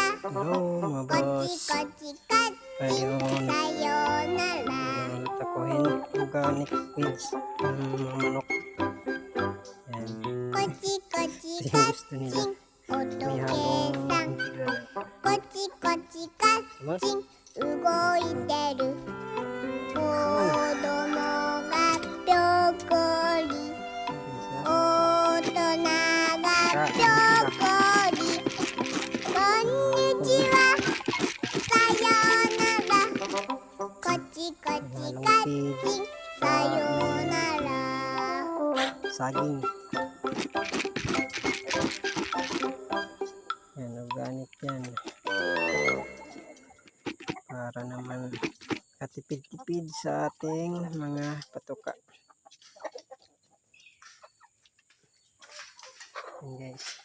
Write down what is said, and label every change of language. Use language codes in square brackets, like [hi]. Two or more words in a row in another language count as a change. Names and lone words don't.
[tl] Hello mga boss. Ayun. Ayun, takuhin [en] organic feeds [tl] ng mga manok. Ayan. Ito yung gusto nila. May halong Diba? [ja] 動いてる子供がぴょこり大人がぴょこりこんにちはさようならこっちこっちカッチンさようなら [tl] saging. Yan, organic yan. Para naman katipid-tipid sa ating mga patuka. Yan guys.